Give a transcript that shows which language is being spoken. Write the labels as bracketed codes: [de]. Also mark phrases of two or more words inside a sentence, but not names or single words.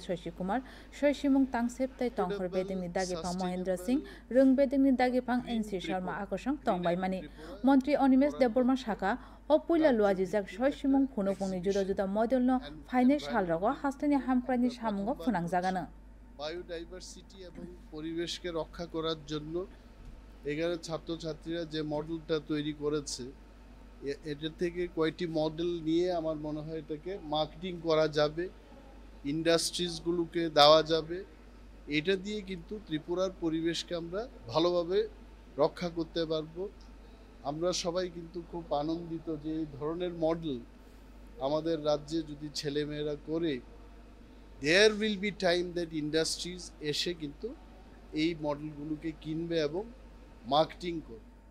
[trp] Shashikumar soi simung tangseptai tongkhor bedingni dagipang Mahendra Singh rung bedingni dagipang NC Sharma akosang tongbaimani Mantri Animesh Debbarma shaka o puila luajijak soi simung phunupungni juda juda model no phaine salrogo hasteni hamkrani samungo phunangjagano [bn] বায়োডাইভার্সিটি এবং পরিবেশকে রক্ষা করার জন্য এখানে ছাত্রছাত্রীরা যে মডেলটা তৈরি করেছে এটা থেকে কয়েকটি মডেল নিয়ে আমার মনে হয় এটাকে মার্কেটিং করা যাবে ইন্ডাস্ট্রিজগুলোকে দেওয়া যাবে এটা দিয়ে কিন্তু ত্রিপুরার পরিবেশকে আমরা ভালোভাবে রক্ষা করতে পারবো আমরা সবাই কিন্তু খুব আনন্দিত যে এই ধরনের মডেল আমাদের রাজ্যে যদি ছেলেমেয়েরা করে [en] there will be time that industries [bn] এসে কিন্তু এই মডেলগুলোকে কিনবে এবং মার্কেটিং করবে